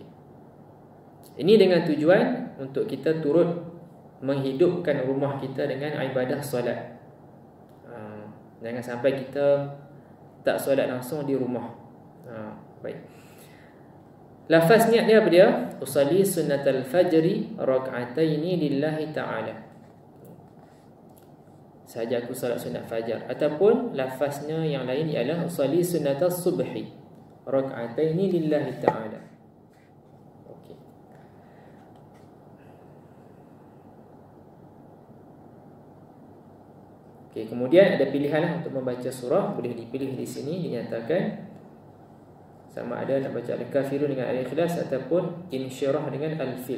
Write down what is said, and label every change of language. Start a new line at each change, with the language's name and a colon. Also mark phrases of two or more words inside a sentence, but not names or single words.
Malay: Ini dengan tujuan untuk kita turut menghidupkan rumah kita dengan ibadah solat. Jangan sampai kita tak solat langsung di rumah. Baik. Lafaz niat dia apa dia?
Arabic: أصلي سنة الفجر ركعتين لله تعالى.
Malay: Sahaja aku solat sunat fajar. Ataupun lafaznya yang lain ialah
Arabic: أصلي سنة الصبح ركعتين لله تعالى.
Malay: Okey. Okey, kemudian ada pilihan lah untuk membaca surah. Boleh dipilih di sini, dinyatakan sama ada nak baca Al-Kafirun dengan Al-Ikhlas ataupun Insyirah dengan Al-Fil.